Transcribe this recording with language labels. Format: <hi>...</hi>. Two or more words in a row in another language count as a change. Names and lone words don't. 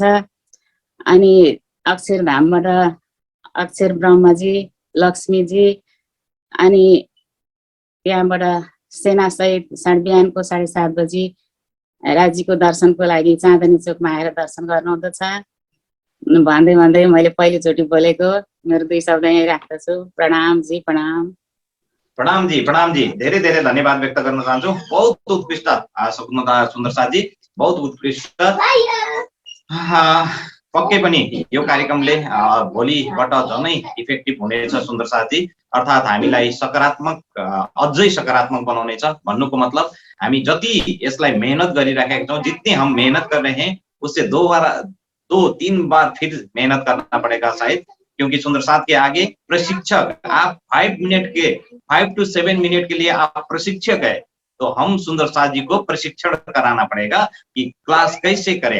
<ne>अनि अक्षरधामबाट अक्षर ब्रह्मजी, लक्ष्मीजी अनि त्यहाँबाट सेनासहित बिहानको 7:30 बजी राज्यको दर्शनको लागि चाँदनी चोकमा आएर दर्शन गर्नुहुँदछ भन्दै भन्दै मैले पहिलोचोटि बोलेको। मेरो 2 शब्द यहीँ राख्दछु। प्रणाम जी, प्रणाम। प्रणाम जी। धेरै धेरै धन्यवाद व्यक्त गर्न चाहन्छु।</ne> <hi>बहुत उत्कृष्ट सुन्दर साथी, बहुत उत्कृष्ट।</hi> <ne>पक्कै पनि यो कार्यक्रमले भोलिबाट झनै इफेक्टिभ हुनेछ सुन्दर साथी। अर्थात् हामीलाई सकारात्मक अझै सकारात्मक बनाउनेछ। भन्नुको मतलब हामी जति यसलाई मेहनत गरिराखेका छौँ,</ne> <hi>जितनी हम मेहनत कर रहे हैं उससे 2-3 बार फिर मेहनत करना पड़ेगा शायद, क्योंकि सुंदर साथ के आगे प्रशिक्षक आप 5 to 7 मिनट के लिए आप प्रशिक्षक है, तो हम सुंदर साथ जी को प्रशिक्षण कराना पड़ेगा कि क्लास कैसे करें।</hi>